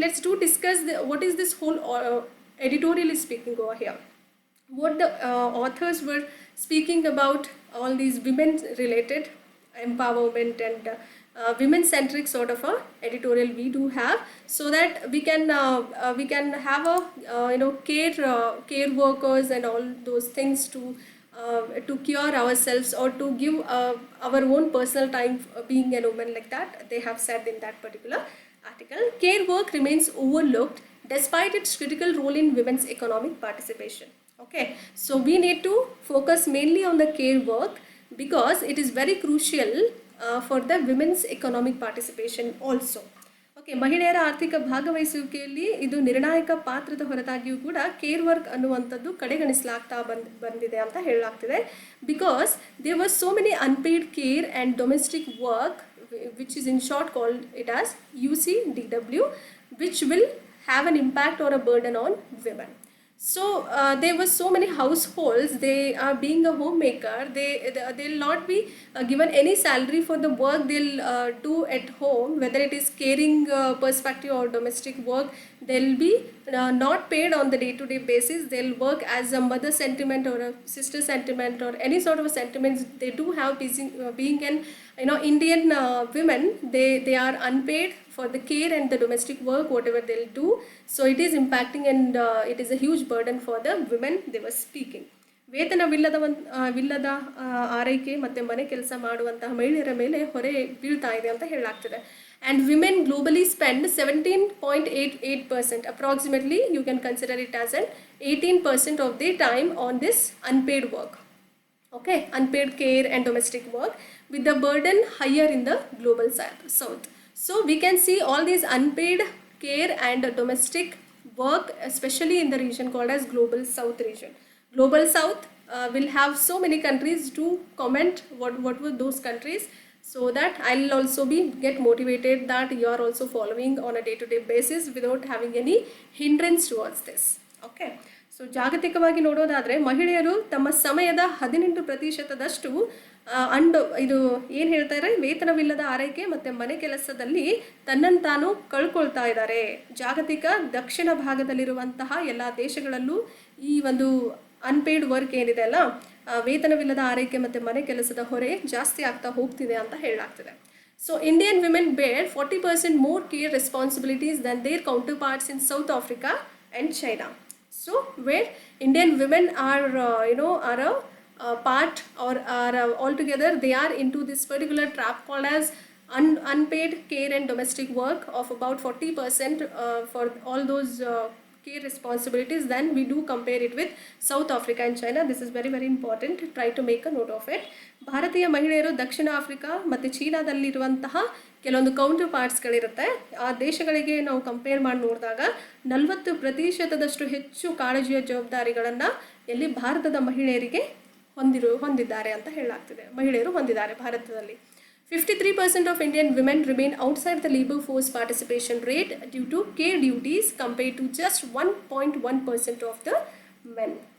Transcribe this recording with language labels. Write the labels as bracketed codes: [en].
[en] Let's to discuss what is this whole editorial is speaking over here. What the authors were speaking about all these women related empowerment and women-centric sort of a editorial we do have, so that we can have a care workers and all those things to cure ourselves or to give our own personal time being a woman, like that they have said in that particular article. Care work remains overlooked despite its critical role in women's economic participation. Okay, so we need to focus mainly on the care work because it is very crucial for the women's economic participation also. [kn] Okay, ಮಹಿಳೆಯರ ಆರ್ಥಿಕ ಭಾಗವಹಿಸುವಿಕೆಯಲ್ಲಿ ಇದು ನಿರ್ಣಾಯಕ ಪಾತ್ರದ ಹೊರತಾಗಿಯೂ ಕೂಡ care work ಅನ್ನುವಂಥದ್ದು ಕಡೆಗಣಿಸಲಾಗ್ತಾ ಬಂದಿದೆ ಅಂತ ಹೇಳಲಾಗ್ತಿದೆ. [en] Because there was so many unpaid care and domestic work which is in short called it as UCDW, which will have an impact or a burden on women. So there were so many households, they are being a homemaker, they'll not be given any salary for the work they'll do at home, whether it is caring perspective or domestic work. They'll be not paid on the day-to-day basis. They'll work as a mother sentiment or a sister sentiment or any sort of a sentiments they do have. Being an Indian women, they are unpaid for the care and the domestic work whatever they'll do. So it is impacting and it is a huge burden for the women they were speaking. [kn] ವಿಲ್ಲದ ಆರೈಕೆ ಮತ್ತು ಮನೆ ಕೆಲಸ ಮಾಡುವಂತಹ ಮಹಿಳೆಯರ ಮೇಲೆ ಹೊರೆ ಬೀಳ್ತಾ ಇದೆ ಅಂತ ಹೇಳಲಾಗ್ತಿದೆ. [en] And women globally spend 17.88%, approximately you can consider it as an 18% of the time on this unpaid work. Okay, unpaid care and domestic work, with the burden higher in the global south. So we can see all these unpaid care and domestic work, especially in the region called as global south region. Global south will have so many countries. To comment what were those countries, so that I'll also get motivated that you are also following on a day-to-day basis without having any hindrance towards this. Okay. [kn] So ಜಾಗತಿಕವಾಗಿ ನೋಡೋದಾದರೆ ಮಹಿಳೆಯರು ತಮ್ಮ ಸಮಯದ 18%ದಷ್ಟು ಇದು ಏನು ಹೇಳ್ತಾರೆ, ವೇತನವಿಲ್ಲದ ಆರೈಕೆ ಮತ್ತು ಮನೆ ಕೆಲಸದಲ್ಲಿ ತನ್ನನ್ನು ತಾನು ಕಳ್ಕೊಳ್ತಾ ಇದ್ದಾರೆ. ಜಾಗತಿಕ ದಕ್ಷಿಣ ಭಾಗದಲ್ಲಿರುವಂತಹ ಎಲ್ಲ ದೇಶಗಳಲ್ಲೂ ಈ ಒಂದು ಅನ್ಪೇಯ್ಡ್ ವರ್ಕ್ ಏನಿದೆ ಅಲ್ಲ, ವೇತನವಿಲ್ಲದ ಆರೈಕೆ ಮತ್ತು ಮನೆ ಕೆಲಸದ ಹೊರೆ ಜಾಸ್ತಿ ಆಗ್ತಾ ಹೋಗ್ತಿದೆ ಅಂತ ಹೇಳಲಾಗ್ತಿದೆ. [en] So Indian women bear 40% more care responsibilities than their counterparts in South Africa and China. So where Indian women are a part or are altogether they are into this particular trap called as unpaid care and domestic work of about 40% for all those care responsibilities. Then we do compare it with South Africa and China. This is very very important. Try to make a note of it. [kn] ಭಾರತೀಯ ಮಹಿಳೆಯರು ದಕ್ಷಿಣ Africa ಮತ್ತು ಚೀನಾದಲ್ಲಿರುವಂತಹ ಕೆಲವೊಂದು counter ಪಾರ್ಟ್ಸ್ಗಳಿರುತ್ತೆ. ಆ ದೇಶಗಳಿಗೆ ನಾವು compare ಮಾಡಿ ನೋಡಿದಾಗ 40%ದಷ್ಟು ಹೆಚ್ಚು ಕಾಳಜಿಯ ಜವಾಬ್ದಾರಿಗಳನ್ನು ಎಲ್ಲಿ ಭಾರತದ ಮಹಿಳೆಯರಿಗೆ ಹೊಂದಿದ್ದಾರೆ ಅಂತ ಹೇಳಲಾಗ್ತಿದೆ. ಮಹಿಳೆಯರು ಹೊಂದಿದ್ದಾರೆ ಭಾರತದಲ್ಲಿ. [en] 53% of Indian women remain outside the labor force participation rate due to care duties compared to just 1.1% of the men.